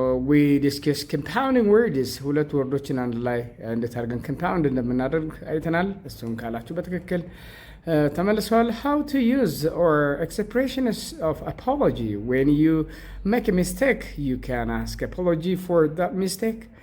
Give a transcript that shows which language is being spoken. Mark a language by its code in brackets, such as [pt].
[en] We discussed compounding words. [am] ሁለት ወርዶችን አንድ ላይ እንዴት አድርገን compound እንደምናደርግ አይተናል። እሱን ካላችሁ በትክክል ተመልሰዋል። [en] How to use or expressions of apology. When you make a mistake, you can ask apology for that mistake.